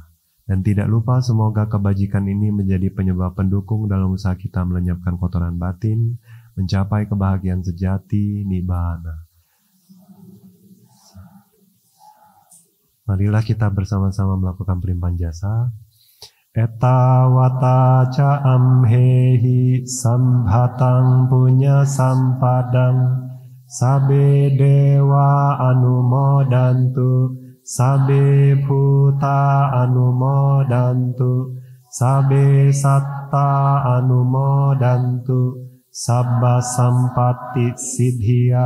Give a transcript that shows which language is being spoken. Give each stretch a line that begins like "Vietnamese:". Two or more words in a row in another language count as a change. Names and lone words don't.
Indonesian: Dan tidak lupa semoga kebajikan ini menjadi penyebab pendukung dalam usaha kita melenyapkan kotoran batin, mencapai kebahagiaan sejati, nibbana. Marilah kita bersama-sama melakukan pelimpahan jasa.
Pali: Etawata ca amhehi sambhatang punya sampadang sabe dewa anumodantu sabe bhuta anumodantu sabe satta anumodantu sabba sampatti siddhya.